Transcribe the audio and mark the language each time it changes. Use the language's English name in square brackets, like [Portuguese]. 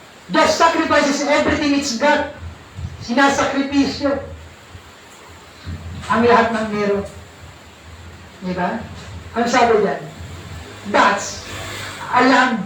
[English] Just sacrifices everything it's got. [Filipino] Sinasakripisyo ang lahat ng meron. Diba? Ang sabi dyan, [English] that's a lamb.